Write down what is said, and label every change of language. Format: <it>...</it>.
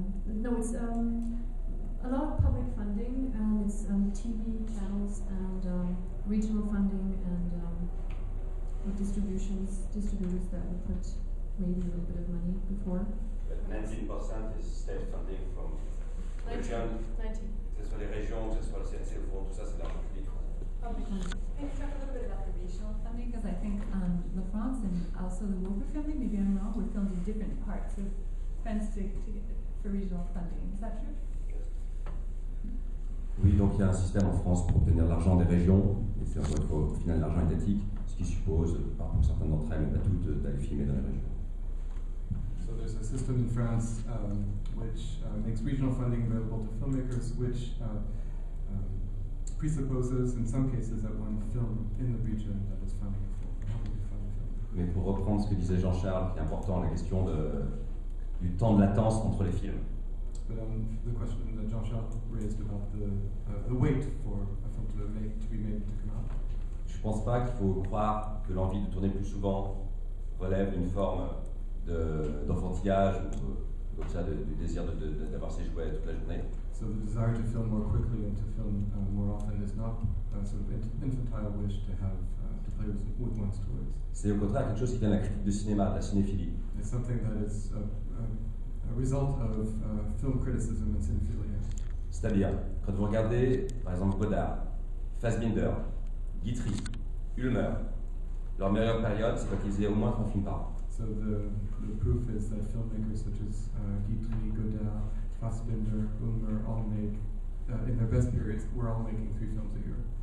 <en>No, it's a lot of public funding, and it's TV channels and regional funding and distributors that would put maybe a little bit of money before. But 19% is state funding from 90.</en> <fr>que ce soit les régions, que ce soit le CNC, le fonds, tout ça, c'est de l'argent public.</fr> <en>Public funding. Can you talk a little bit about the regional funding? Because I think La France and also the Wolfer family, maybe I'm wrong, were filmed in different parts of France for regional funding. Is that true?</en> <fr>Oui, donc il y a un système en France pour obtenir l'argent des régions, et c'est au final l'argent étatique, ce qui suppose, pour certaines d'entre elles, mais pas toutes, d'aller filmer dans les régions.</fr> <en>So there's a system in France which makes regional funding available to filmmakers, which presupposes, in some cases, that one film in the region that is funding a film.</en> <fr>Mais pour reprendre ce que disait Jean-Charles, qui est important, la question du temps de latence entre les films.</fr> <en>But the question that Jean-Charles raised about the wait for a film to be made to come out.</en> <fr>Je ne pense pas qu'il faut croire que l'envie de tourner plus souvent relève d'une forme d'enfantillage ou comme ça, du désir d'avoir ses jouets toute la journée.</fr> <en>So the desire to film more quickly and to film more often is not a sort of infantile wish to have to play with one's toys.</en> <fr>C'est au contraire quelque chose qui vient de la critique de cinéma, de la cinéphilie.</fr> <en>It's something that is a result of film criticism and cinephilia.</en> <fr>C'est-à-dire, quand vous regardez, par exemple, Godard, Fassbinder, Guitry, Ulmer, leur meilleure période, c'est quand ils faisaient au moins 3 films par an.</fr> <en>So the proof is that filmmakers such as Guitry, Godard, Fassbinder, Ulmer all made, in their best periods, were all making 3 films a year.</en>